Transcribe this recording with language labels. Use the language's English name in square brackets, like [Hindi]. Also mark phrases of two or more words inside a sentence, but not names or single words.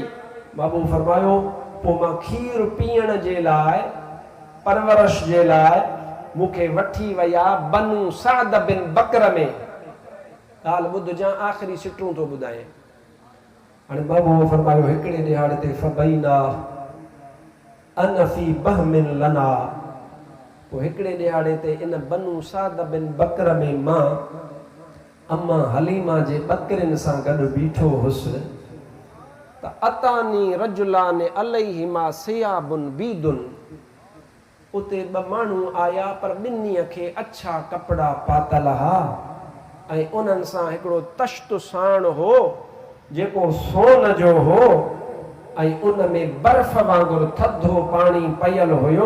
[Sindhi] महबूब फरमायो पोइ मां खीर पीअण जे लाइ, परवरिश जे लाइ मूंखे वठी विया बनु साद बिन बकर में। ॻाल्हि ॿुधजां, आख़िरी सिटूं थो ॿुधायां। हाणे महबूब फरमायो हिकिड़े ॾिहाड़े ते [Arabic] فبينا أنا في بهم لنا. [Sindhi] पोइ हिकिड़े ॾिहाड़े ते इन बनु साद बिन बकर में मां अम्मा हलीमा जे बकरिन सां गॾु बीठो हुउसि त [Arabic] أتاني رجلان عليهما ثياب بيض. [Sindhi] उते ॿ माण्हू आया पर ॿिन्हीअ खे अछा कपिड़ा पातल हा ऐं उन्हनि सां हिकिड़ो तश्त साण हो जेको सोन जो हो ऐं उन में बर्फ़ वांगुरु थधो पाणी पयल हुयो।